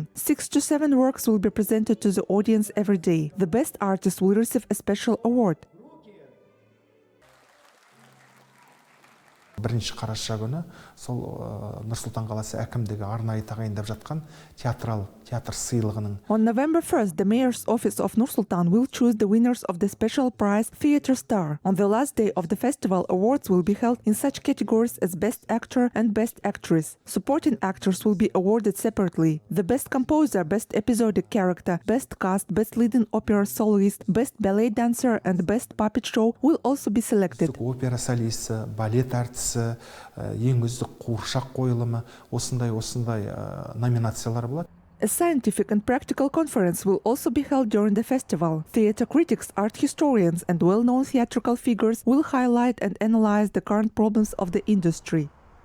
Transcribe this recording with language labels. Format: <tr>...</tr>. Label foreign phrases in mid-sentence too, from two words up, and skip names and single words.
<en>6 to 7 works will be presented to the audience every day. The best artist will receive a special award.</en> <kk>Бірінші қараша күні сол Nur-Sultan қаласы әкімдігі арнайы тағайындап жатқан театр сыйлығының.</kk> <en>On November 1st, the mayor's office of Nur-Sultan will choose the winners of the special prize Theatre Star. On the last day of the festival, awards will be held in such categories as Best Actor and Best Actress. Supporting actors will be awarded separately. The Best Composer, Best Episodic Character, Best Cast, Best Leading Opera Soloist, Best Ballet Dancer and Best Puppet Show will also be selected.</en> <kk>Опера солисті, балет әртісі, ең үздік қуыршақ қойылымы, осындай номинациялар болады.</kk> <en>A scientific and practical conference will also be held during the festival. Theatre critics, art historians and well-known theatrical figures will highlight and analyze the current problems of the industry.</en>